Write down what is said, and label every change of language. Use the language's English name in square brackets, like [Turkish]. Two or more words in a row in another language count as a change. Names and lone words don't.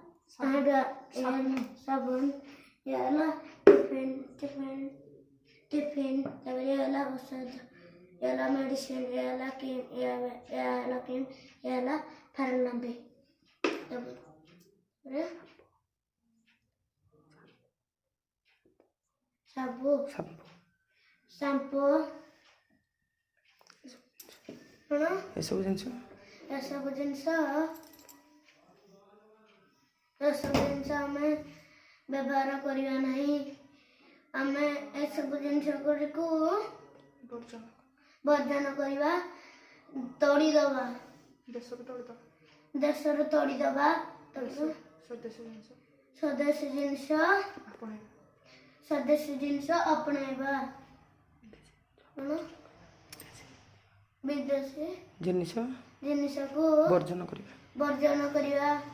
[Hindi] साबुन, ये वाला टिफिन, ये वाला औषध, ये वाला मेडिसिन, ये वाला क्रीम, ये वाला फेयर लवली, [Odia] शाम्पू ଏସବୁ ଜିନିଷ ଆମେ ବ୍ୟବହାର କରିବା ନାହିଁ। ଆମେ ଏସବୁ ଜିନିଷ ଗୁଡ଼ିକୁ ବର୍ଜନ କରିବା, ତୋଡ଼ିଦେବା, ଦେଶରୁ ତୋଡ଼ିଦେବା, ସ୍ୱଦେଶୀ ଜିନିଷ ଆପଣାଇବା, ବିଦେଶୀ ଜିନିଷକୁ ବର୍ଜନ କରିବା।